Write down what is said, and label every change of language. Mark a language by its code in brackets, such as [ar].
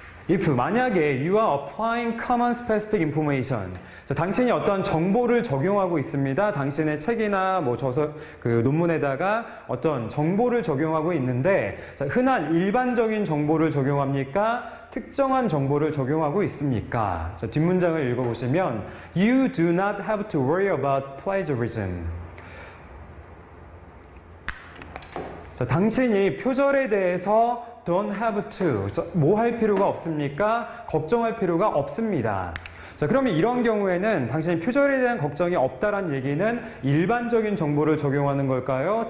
[en] If [ko] 만약에 [en] you are applying common specific information, [ko] 자, 당신이 어떤 정보를 적용하고 있습니다. 당신의 책이나 뭐 저서 그 논문에다가 어떤 정보를 적용하고 있는데 자, 흔한 일반적인 정보를 적용합니까? 특정한 정보를 적용하고 있습니까? 자, 뒷문장을 읽어보시면 [en] You do not have to worry about plagiarism. [ko] 자, 당신이 표절에 대해서 [en] don't have to, [ko] 뭐 할 필요가 없습니까? 걱정할 필요가 없습니다. 자, 그러면 이런 경우에는 당신이 표절에 대한 걱정이 없다란 얘기는 일반적인 정보를 적용하는 걸까요?